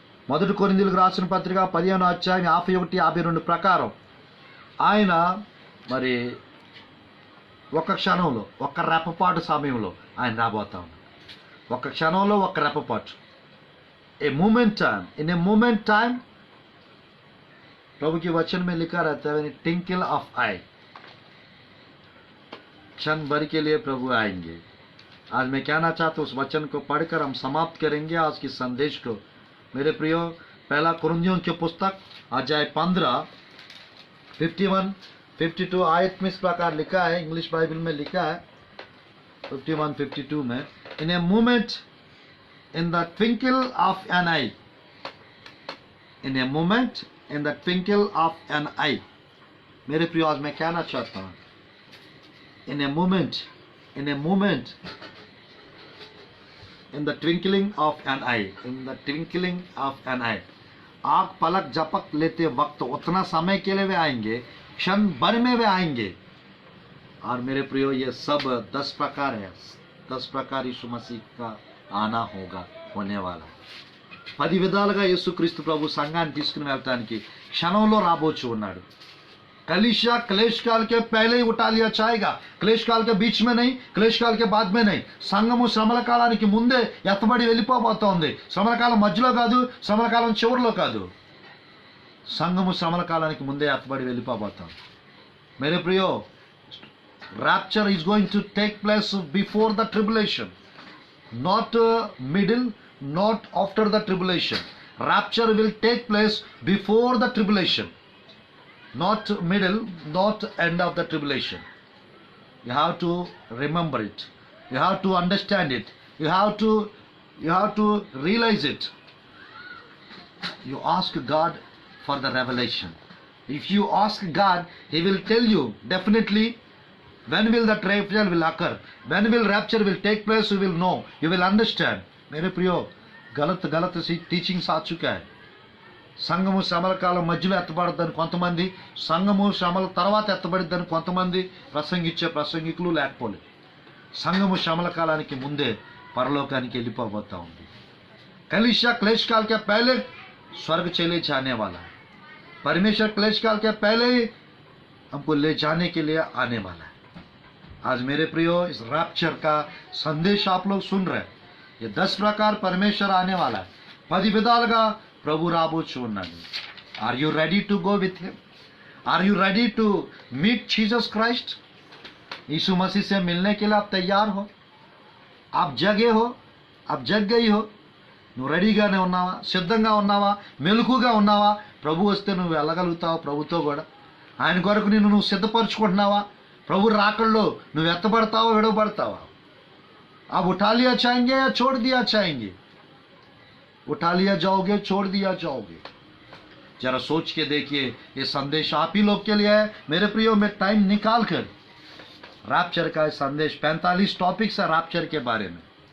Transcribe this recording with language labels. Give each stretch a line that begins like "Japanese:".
Telugu: మొదటి కొరింథీయులకు రాసిన పత్రిక 15వ అధ్యాయం 51-52 ప్రకారం ఆయన మరి ఒక క్షణంలో ఒక రెప్పపాటు సమయంలో ఆయన రాబోతా ఉన్నాడు. ఒక క్షణంలో ఒక రెప్పపాటు,
English: a moment time, in a moment time
Hindi: प्रभु के वचन में लिखा रहता है
English: twinkle of eye,
Hindi: क्षण भर के लिए प्रभु आएंगे। आज मैं कहना चाहता हूँ उस वचन को पढ़कर हम समाप्त करेंगे आज की संदेश को। मेरे प्रियो, पहला कुरिन्थियों की पुस्तक अध्याय 15 51-52 आयत में इस प्रकार लिखा है, इंग्लिश बाइबल में लिखा है 51-52 में,
English: in a moment, in the twinkle of an eye,
Hindi: in a moment, in the twinkle of an eye। मेरे प्रियो, आज मैं कहना चाहता हूँ
English: in a moment, in a moment, in the twinkling of an eye, in the twinkling of an eye।
Hindi: आँख पलक झपक लेते वक्त उतना समय के लिए वे आएंगे, क्षण भर में वे आएंगे। और मेरे प्रियो, ये सब 10 प्रकार है, 10 प्रकार यीशु मसीह का
Telugu: ఆనా హోగా కొనేవాళ్ళ 10 విధాలుగా యేసుక్రీస్తు ప్రభు సంఘాన్ని తీసుకుని వెళ్ళటానికి క్షణంలో రాబోచు ఉన్నాడు।
Hindi: कलीसिया क्लेश काल के पहले ही उठा लिया जाएगा, क्लेश काल के बीच में नहीं, क्लेश काल के बाद में नहीं।
Telugu: సంఘము శ్రమల కాలానికి ముందే ఎత్తబడి వెళ్ళిపోబోతోంది। శ్రమల కాలం మధ్యలో కాదు, శ్రమల కాలం చివరిలో కాదు, సంఘము శ్రమల కాలానికి ముందే ఎత్తబడి వెళ్ళిపోబోతోంది।
Hindi: मेरे प्रियो,
English: rapture is going to take place before the tribulation, not middle, not after the tribulation। Rapture will take place before the tribulation, not middle, not end of the tribulation। You have to remember it, you have to understand it, you have to realize it। You ask God for the revelation। If you ask God, He will tell you definitely when will the rapture will occur, when will rapture will take place, you will know, you will understand।
Hindi: मेरे प्रियो, गलत teachings आ चुका है।
Telugu: సంఘము శ్రమల కాలం మధ్యలో ఎత్తబడద్దని కొంతమంది, సంఘము శ్రమల తర్వాత ఎత్తబడిద్దని కొంతమంది ప్రసంగించే ప్రసంగికులు లేకపోలేదు. సంఘము శ్రమల కాలానికి ముందే పరలోకానికి వెళ్ళిపోబోతా ఉంది.
Hindi: कलीसिया क्लेश काल के पहले स्वर्ग चले जाने वाला है. परमेश्वर क्लेश काल के पहले ही हमको ले जाने के लिए आने वाला है. आज मेरे प्रियो, इस रैप्चर का संदेश आप लोग सुन रहे हैं. ये 10 प्रकार परमेश्वर आने वाला है.
Telugu: 10 విధాలుగా ప్రభు రాబోచు ఉన్నాడు.
English: Are you ready to go with him? Are you ready to meet Jesus Christ?
Hindi: यीशु मसीह से मिलने के लिए आप तैयार हो? आप जगे हो? आप जग गई हो?
Telugu: నువ్వు రెడీగానే ఉన్నావా? సిద్ధంగా ఉన్నావా? మెలకుగా ఉన్నావా? ప్రభు వస్తే నువ్వు వెళ్ళగలుగుతావా ప్రభుతో కూడా? ఆయన కొరకు నువ్వు సిద్ధపరచుకుంటున్నావా? ప్రభు రాకల్లో నువ్వు ఎత్తబడతావా, విడవబడతావా?
Hindi: आप उठा लिया जाएंगे या छोड़ दिया जाएंगे? उठा लिया जाओगे, छोड़ दिया जाओगे? जरा सोच के देखिए. ये संदेश आप ही लोग के लिए है मेरे प्रियो. में टाइम निकाल कर रैप्चर का संदेश, 45 टॉपिक्स है रैप्चर के बारे में.